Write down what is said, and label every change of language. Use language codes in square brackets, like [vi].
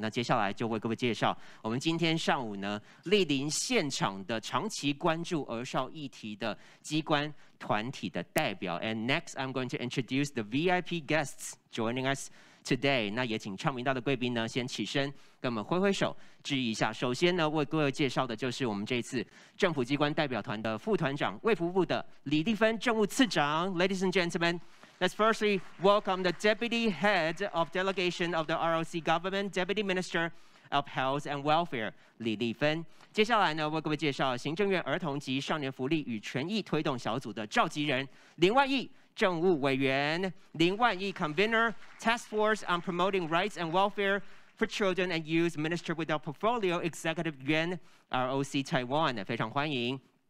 [zh] 那接下来就为各位介绍我们今天上午呢莅临现场的长期关注儿少议题的机关团体的代表。 [en] And next, I'm going to introduce the VIP guests joining us today。 [zh] 那也请倡民道的贵宾呢先起身跟我们挥挥手致意一下。首先呢，为各位介绍的就是我们这一次政府机关代表团的副团长卫福部的李丽芬政务次长。 [en] Ladies and gentlemen, let's firstly welcome the Deputy Head of Delegation of the ROC Government, Deputy Minister of Health and Welfare 李丽芬。 [zh] 接下来呢，为各位介绍行政院儿童及少年福利与权益推动小组的召集人林万益政务委员，林万益 [en] Convener Task Force on Promoting Rights and Welfare for Children and Youth Minister with our Portfolio Executive Yuan ROC Taiwan， [zh] 非常欢迎。